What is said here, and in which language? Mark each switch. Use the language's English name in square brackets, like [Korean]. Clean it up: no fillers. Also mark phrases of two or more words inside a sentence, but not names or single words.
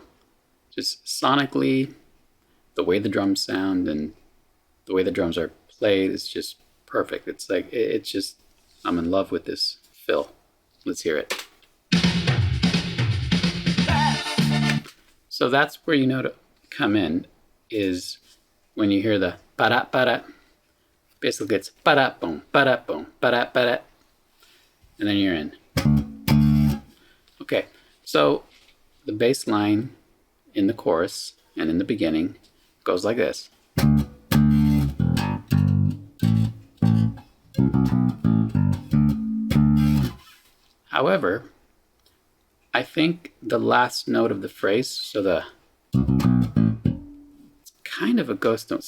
[English] Just sonically, the way the drums sound and the way the drums are played is just perfect. It's like, it's just, I'm in love with this fill. Let's hear it. So that's where you know to come in, is when you hear the ba-da. Basically it's ba-da-boom, ba-da-boom, ba-da, and then you're in. Okay, so the bass line in the chorus and in the beginning goes like this. However, I think the last note of the phrase, so it's kind of a ghost note.